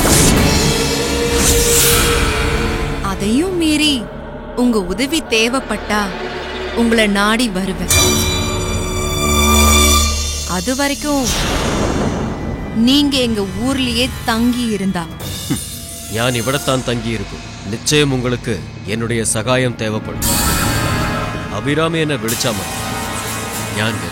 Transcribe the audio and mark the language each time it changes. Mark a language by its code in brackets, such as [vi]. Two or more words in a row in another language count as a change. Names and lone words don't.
[ta] அதையும் மீறி உங்க உதவி தேவைப்பட்டா உங்களை நாடி வருவேன். அது வரைக்கும் நீங்க எங்க ஊர்லயே தங்கி இருந்தா. [ml] ഞാൻ ഇവിടെത്താൻ തങ്ങിയിരിക്കും. നിശ്ചയം [ta] உங்களுக்கு என்னுடைய [ml] സഹായം தேவைப்படும். അഭിരാമി എന്നെ വിളിച്ചാൽ മതി, ഞാൻ വരും.